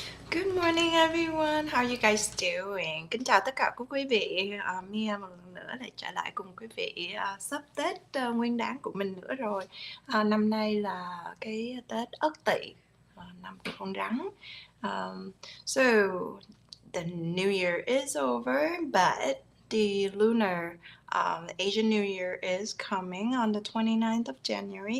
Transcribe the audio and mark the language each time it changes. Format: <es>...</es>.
<en>Good morning everyone, how are you guys doing?</en> <vi>Kính chào tất cả các quý vị. Mia một lần nữa lại trở lại cùng quý vị. Sắp Tết Nguyên Đán của mình nữa rồi. Năm nay là cái Tết Ất Tỵ, năm của con rắn.</vi> <en>So the New Year is over, but the lunar Asian New Year is coming on the 29th of January.</en>